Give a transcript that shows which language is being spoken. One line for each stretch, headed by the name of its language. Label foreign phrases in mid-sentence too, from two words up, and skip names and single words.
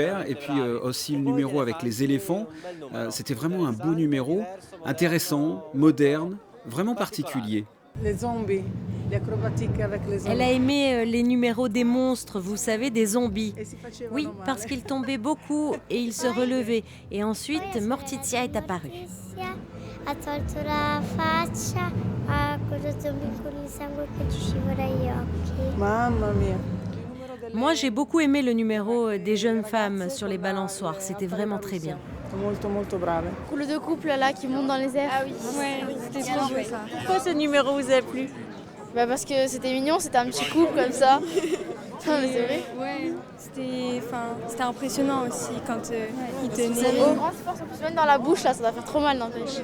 French: Et puis aussi le numéro avec les éléphants, c'était vraiment un beau numéro, intéressant, moderne, vraiment particulier. Les zombies, l'acrobatique avec les zombies. Elle a aimé les numéros des monstres, vous savez, des zombies. Oui, parce qu'ils tombaient beaucoup et ils se relevaient. Et ensuite, Morticia est apparue.
Italian: Ha tolto la faccia, ha quello zombie con il sangue che ci scivola agli occhi. Mamma mia.
French: Moi, j'ai beaucoup aimé le numéro des jeunes femmes sur les balançoires. C'était vraiment très bien.
Italian: Molto molto brave.
French: Le 2 couples là qui montent dans les airs. Ah oui, c'était trop beau ça. Pourquoi ce numéro vous a plu? Parce que c'était mignon, c'était un petit couple comme ça. Non mais c'est vrai. Ouais, c'était impressionnant aussi quand ils Vous tenaient. avez une grande force en plus, même dans la bouche là, ça doit faire trop mal n'empêche.